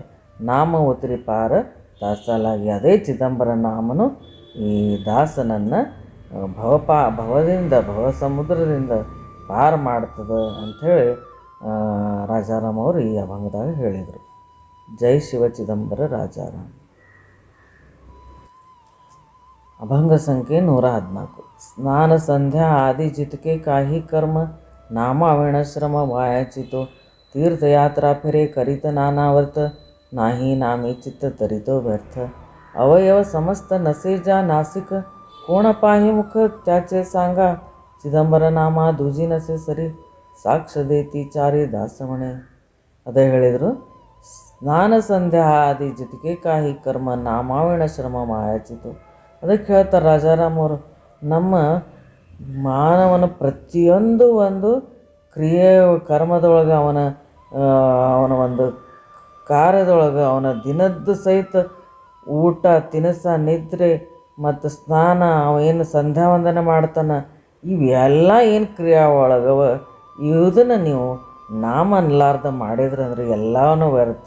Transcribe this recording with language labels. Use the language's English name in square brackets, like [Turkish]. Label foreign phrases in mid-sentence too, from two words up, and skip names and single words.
[Marathi] नाम उत्तरी पार दासालागी. [Kannada] ಅದೇ ಚಿದಂಬರ ನಾಮನು ಈ ದಾಸನನ್ನು ಭವ ಸಮುದ್ರದಿಂದ ಪಾರ ಮಾಡ್ತದೆ ಅಂಥೇಳಿ ರಾಜಾರಾಮ್ ಅವರು ಈ ಅಭಂಗದಾಗ ಹೇಳಿದರು. ಜೈ ಶಿವ ಚಿದಂಬರ ರಾಜಾರಾಮ್. [Marathi] अभंग संख्ये 114. स्नान संध्या आदि जितके काही कर्म नामा विणश्रम वायाचितो तीर्थयात्रा फिरे करीत नानावर्त नाही नामे चित्त तरितो व्यर्थ अवयव समस्त नसेजा नासिक कोण पाही मुख त्याचे सांगा चिदंबर नाम दुजी नसे सरी साक्ष देती चारी दासम्हणे. [Kannada] ಅದೇ ಹೇಳಿದರು. [Marathi] स्नान संध्या आदि जितके काही कर्म नामाविण श्रम मायाचितु. [Kannada] ಅದಕ್ಕೆ ಹೇಳ್ತಾರೆ ರಾಜಾರಾಮ್ ಅವರು, ನಮ್ಮ ಮಾನವನ ಪ್ರತಿಯೊಂದು ಒಂದು ಕ್ರಿಯೆ ಕರ್ಮದೊಳಗೆ ಅವನ ಒಂದು ಕಾರ್ಯದೊಳಗೆ ಅವನ ದಿನದ್ದು ಸಹಿತ ಊಟ ತಿನಿಸ ನಿದ್ರೆ ಮತ್ತು ಸ್ನಾನ ಅವೇನು ಸಂಧ್ಯಾ ವಂದನೆ ಮಾಡ್ತಾನೆ, ಇವೆಲ್ಲ ಏನು ಕ್ರಿಯೆ ಒಳಗವ ಇದನ್ನು ನೀವು ನಾಮ ಅನ್ಲಾರ್ದ ಮಾಡಿದ್ರೆ ಅಂದ್ರೆ ಎಲ್ಲವೂ ವ್ಯರ್ಥ.